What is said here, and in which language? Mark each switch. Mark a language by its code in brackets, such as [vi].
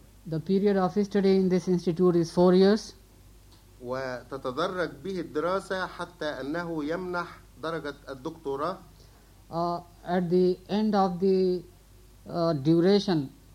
[en] The period of study in this institute is 4 years. [ar] وتتدرج به الدراسة حتى أنه يمنح درجة الدكتوراه. [en] At the end of the duration,